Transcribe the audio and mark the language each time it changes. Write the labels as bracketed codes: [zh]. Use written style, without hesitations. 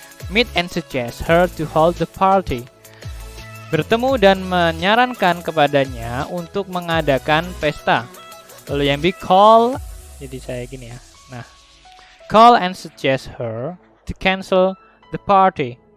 [en] Meet and suggest her to hold the party. [id] Bertemu dan menyarankan kepadanya untuk mengadakan pesta. Lalu yang B, call. Jadi saya gini ya. [en] Nah, call and suggest her to cancel the party.